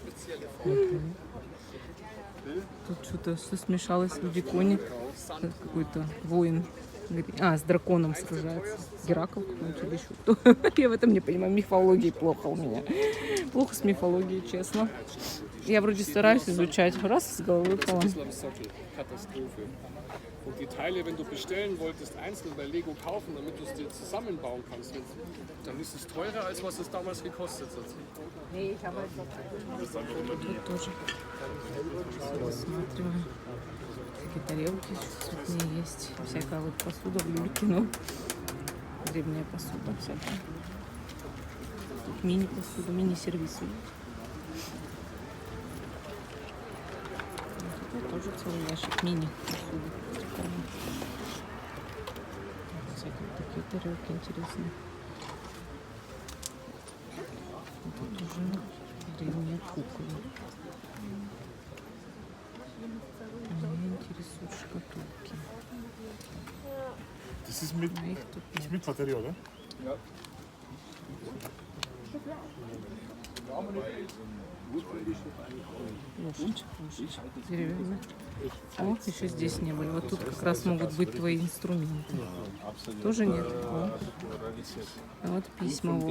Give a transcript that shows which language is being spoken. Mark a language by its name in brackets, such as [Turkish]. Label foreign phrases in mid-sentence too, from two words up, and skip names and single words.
[Russian] Тут что-то все смешалось, люди-кони. Какой-то воин. С драконом сражается. Геракл какой-нибудь или еще кто. Я в этом не понимаю. Мифологии плохо у меня. Плохо с мифологией, честно. Я вроде стараюсь изучать. Раз, с головы выпала. [German] Katastrophe. Und die Teile, wenn du bestellen wolltest, einzeln bei Lego kaufen, damit du es dir zusammenbauen kannst, dann ist es teurer, als was es damals gekostet hat. [Russian] Тут тоже рассматриваем. Такие тарелки цветные есть. Всякая вот посуда в люльке, ну, древняя посуда всякая. Тут мини-посуда, мини-сервисы. Тут тоже целый ящик мини-посуды. Всякие такие тарелки интересные. Тут уже древние куклы. Меня интересуют шкатулки. [German] Das ist mit, [Russian] А их тут [German] ist [Russian] нет. [German] mit Batterie, oder? [Russian] Ложечка, деревянная. О, еще здесь не были. Вот тут как раз могут быть твои инструменты. Тоже нет. О. А вот письма, Вов.